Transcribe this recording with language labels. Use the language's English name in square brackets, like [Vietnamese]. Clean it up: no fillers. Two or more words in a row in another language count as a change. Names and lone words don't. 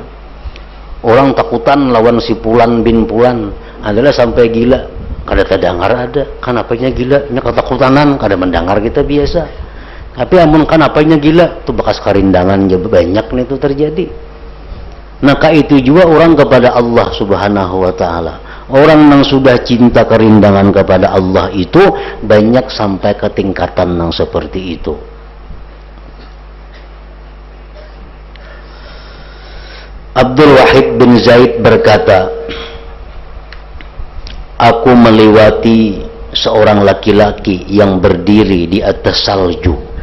[Banjar] Orang takutan lawan si Pulan bin Pulan adalah sampai gila. Kada terdengar ada. Kenapanya gila? Ini ketakutanan kada mendengar kita biasa. Tapi amun kenapanya gila? Itu bekas karindangan banyak nih itu terjadi. [Indonesian] Nah itu juga orang kepada Allah [Arabic] سبحانه وتعالى. [Indonesian] Orang yang sudah cinta kerindangan kepada Allah itu banyak sampai ke tingkatan yang seperti itu. Abdul Wahid bin Zaid berkata, aku melewati seorang laki-laki yang berdiri di atas salju.